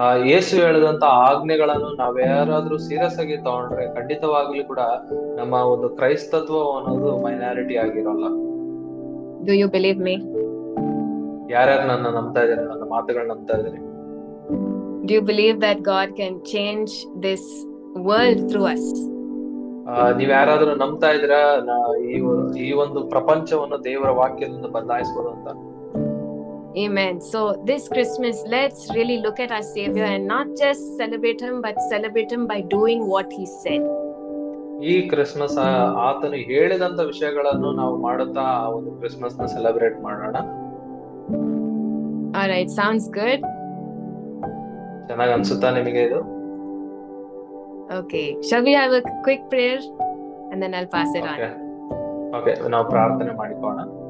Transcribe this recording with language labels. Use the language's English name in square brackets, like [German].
[Kannada] ಯೇಸು ಹೇಳಿದಂತ ಆಜ್ಞೆಗಳನ್ನು ನಾವ್ಯಾರಾದ್ರೂ ಸೀರಿಯಸ್ ಆಗಿ ತಗೊಂಡ್ರೆ ಖಂಡಿತವಾಗ್ಲೂ ಕೂಡ ನಮ್ಮ ಒಂದು ಕ್ರೈಸ್ತತ್ವ ಅನ್ನೋದು ಮೈನಾರಿಟಿ ಆಗಿರೋಲ್ಲ. [English] Do you believe me? [Kannada] ಯಾರ್ಯಾರು ನನ್ನ ನಂಬ್ತಾ ಇದ್ದಾರೆ, ನನ್ನ ಮಾತುಗಳನ್ನ ನಂಬ್ತಾ ಇದ್ದಾರೆ? [English] Do you believe that God can change this world through us. [Kannada] ನೀವ್ ಯಾರಾದ್ರೂ ನಂಬ್ತಾ ಇದ್ದೀರಾ ಈ ಒಂದು ಪ್ರಪಂಚವನ್ನು ದೇವರ ವಾಕ್ಯದಿಂದ ಬದಲಾಯಿಸಬಹುದು ಅಂತ? [English] Amen. So this Christmas, let's really look at our Savior and not just celebrate Him, but celebrate Him by doing what He said. [Kannada] ಈ ಕ್ರಿಸ್ಮಸ್ ಆತನು ಹೇಳಿದಂತ ವಿಷಯಗಳನ್ನು ನಾವು ಮಾಡುತ್ತಾ ಆ ಒಂದು ಕ್ರಿಸ್ಮಸ್ ನ ಸೆಲೆಬ್ರೇಟ್ ಮಾಡೋಣ. [English] Alright, sounds good. [Kannada] ಚೆನ್ನಾಗಿ ಅನ್ಸುತ್ತಾ ನಿಮಗೆ ಇದು? [English] Okay, shall we have a quick prayer and then I'll pass it on. [Kannada] Okay, ನಾವು ಪ್ರಾರ್ಥನೆ ಮಾಡಿಕೊಳ್ಳೋಣ.